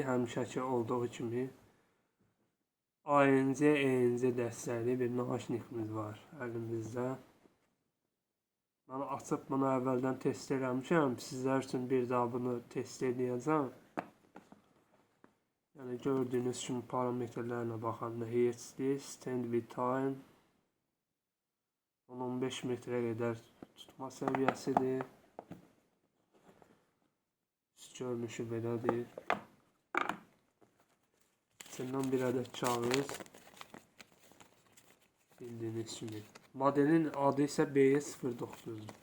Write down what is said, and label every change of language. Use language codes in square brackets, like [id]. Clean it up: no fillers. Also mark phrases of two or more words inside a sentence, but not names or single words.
[az] Həmişəki olduğu kimi ANC, ENC dəstəkli bir naşnikimiz var əlimizdə. Mən açıb bunu əvvəldən test eləmişəm. Sizlər üçün bir daha bunu test eləyəcəm. Yəni gördüyünüz kimi parametrlərinə baxanda HD, [en] stand with time [az] 10-15 metrə qədər tutma səviyyəsidir. Görünüşü belədir. İçindən bir ədəd kağız. Bildiyiniz kimi. Modelin adı isə BE09.